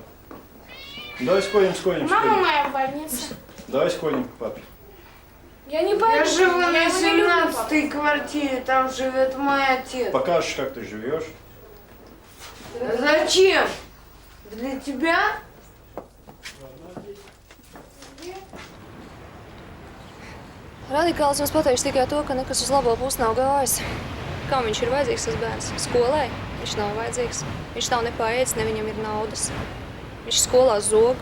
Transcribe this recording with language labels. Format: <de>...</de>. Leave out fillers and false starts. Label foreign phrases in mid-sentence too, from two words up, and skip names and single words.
<ru>Давай сходим. Мама моя в больнице. Давай сходим к папе. Я не пойду. Я живу на 17-й квартире, там живет мой отец. Покажешь, как ты живешь. Зачем? Для тебя?</ru> <lv>Radikāls mums pateiks tikai to, ka nekas uz labo pusi nav gājis. Kam viņš ir vajadzīgs, tas bērns? Skolai? Viņš nav vajadzīgs. Viņš nav nepaēdis, ne viņam ir naudas. Viņš skolā zog.</lv>